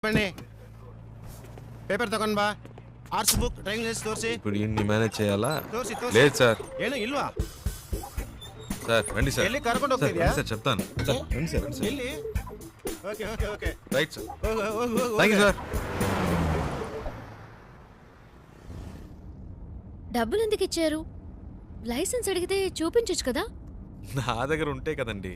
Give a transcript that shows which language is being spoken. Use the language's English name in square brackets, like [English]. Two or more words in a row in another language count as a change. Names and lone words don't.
[Kannada] ಬನ್ನಿ ಪೇಪರ್ ತಗೊಂಡ್ ಬಾ. [English] arts book driving license [Kannada] ತೋರಿಸಿ. [Telugu] ఇప్పుడు ఇన్ని మేనేజ్ చేయాలా? తోసి లేదు సార్. [Kannada] ಏನು ಇಲ್ವಾ? [Telugu] సార్ రండి సార్. [Kannada] ಎಲ್ಲಿ ಕರ್ಕೊಂಡು ಹೋಗ್ತಿದ್ಯಾ? [Telugu] సార్ చెప్తాను సార్. రండి సార్. [English] ಎಲ್ಲಿ? okay okay okay right sir. [Kannada] ಹೋಗು [English] thank you sir. [Telugu] డబ్బులు ఎందుకు ఇచ్చారు? లైసెన్స్ అడిగితే చూపించొచ్చు కదా. నా దగ్గర ఉంటే కదండి.